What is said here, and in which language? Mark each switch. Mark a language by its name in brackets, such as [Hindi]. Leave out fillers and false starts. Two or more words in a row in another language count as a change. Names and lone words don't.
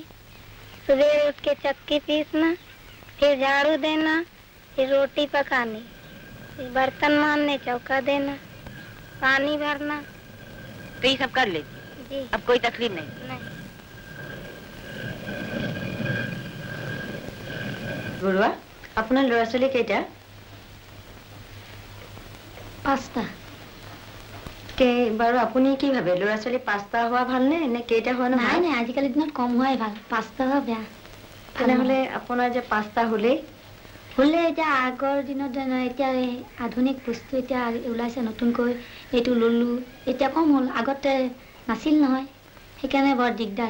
[Hindi] सुबह उठ के चक्की पीसना, फिर झाड़ू देना, फिर रोटी पकानी, फिर बर्तन मारने, चौका देना, पानी भरना। तो ये सब कर लेती? जी। अब कोई तकलीफ नहीं? नहीं। बुढ़वा अपना लड़ा चले केटा? [Assamese] 5টা। কে বাৰু আপুনি কি ভাবে ল'ৰা ছোৱালী 5টা হোৱা ভাল নে নে কেইটা হোৱা নাই নাই, আজিকালি দিনত কম হোৱাই ভাল। 5টা হোৱা বেয়া। তেনেহ'লে আপোনাৰ যে 5টা হ'লে এতিয়া আগৰ দিনত এতিয়া আধুনিক বস্তু এতিয়া ওলাইছে নতুনকৈ, এইটো ললো এতিয়া কম হ'ল, আগতে নাছিল নহয়, সেইকাৰণে বৰ দিগদাৰ।